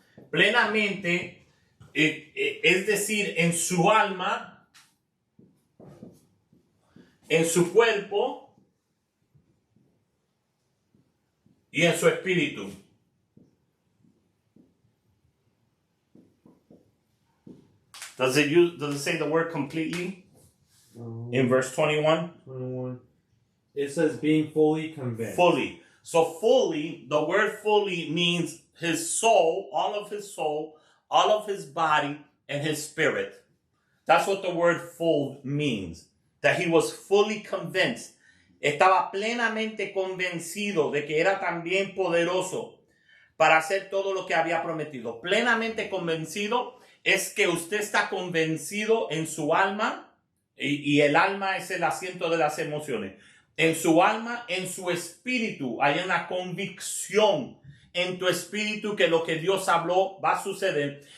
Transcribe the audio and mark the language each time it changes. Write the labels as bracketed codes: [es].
[es] Plenamente, es decir, en su alma, en su cuerpo y en su espíritu. [en] Does it say the word completely in verse 21? 21. It says being fully convinced. Fully. So fully, the word fully means his soul, all of his body, and his spirit. That's what the word full means. That he was fully convinced. [es] Estaba plenamente convencido de que era también poderoso para hacer todo lo que había prometido. Plenamente convencido es que usted está convencido en su alma, y el alma es el asiento de las emociones. En su alma, en su espíritu, hay una convicción en tu espíritu que lo que Dios habló va a suceder.